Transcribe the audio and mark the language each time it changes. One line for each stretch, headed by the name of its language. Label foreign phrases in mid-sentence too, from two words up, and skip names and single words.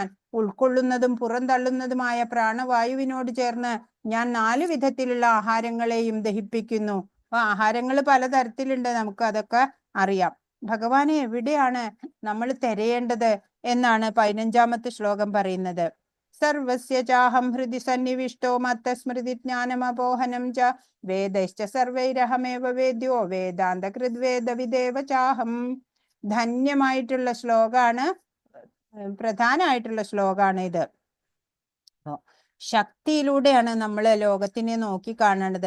Malayalam: ഉൾക്കൊള്ളുന്നതും പുറന്തള്ളുന്നതുമായ പ്രാണവായുവിനോട് ചേർന്ന് ഞാൻ 4 വിധത്തിലുള്ള ആഹാരങ്ങളെയും ദഹിപ്പിക്കുന്നു. അപ്പൊ ആഹാരങ്ങൾ പലതരത്തിലുണ്ട്, നമുക്ക് അതൊക്കെ അറിയാം. ഭഗവാനെ എവിടെയാണ് നമ്മൾ തിരയേണ്ടത് എന്നാണ് 15ാമത്തെ ശ്ലോകം പറയുന്നത്.
Sanskrit: സർവസ്യ ചാഹം ഹൃദി സന്നിവിഷ്ടോ മത്തസ്മൃതി ജ്ഞാനമപോഹനം ച വേദശ്ച സർവൈരഹമേവ വേദ്യോ വേദാന്തകൃത് വേദവിദേവ ചാഹം.
Malayalam: ധന്യമായിട്ടുള്ള ശ്ലോകാണ്, പ്രധാനമായിട്ടുള്ള ശ്ലോകാണ് ഇത്. ശക്തിയിലൂടെയാണ് നമ്മൾ ലോകത്തിനെ നോക്കി കാണേണ്ടത്.